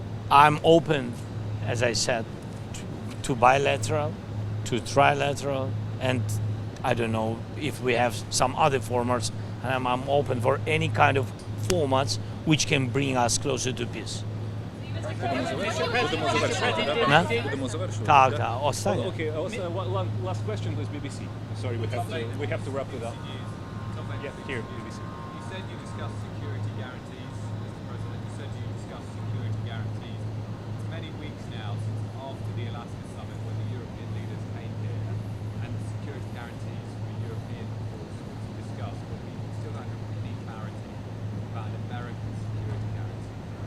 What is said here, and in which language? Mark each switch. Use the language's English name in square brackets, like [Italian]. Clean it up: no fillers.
[English] I'm open, as I said, to bilateral, to trilateral, and I don't know if we have some other formats. And I'm open for any kind of formats which can bring us closer to peace. [Ukrainian] Будемо завершувати, так? На? Будемо завершувати. Так, останнє. [English] Okay, last question, please, BBC. Sorry, we have to wrap it up. Yeah, here, BBC. You said you discussed security guarantees, Mr. President. You said you discussed security guarantees. It's many weeks now since after the Alaska summit when the European leaders came here and the security guarantees for European forces was discussed, but we still don't have any clarity about an American security guarantee.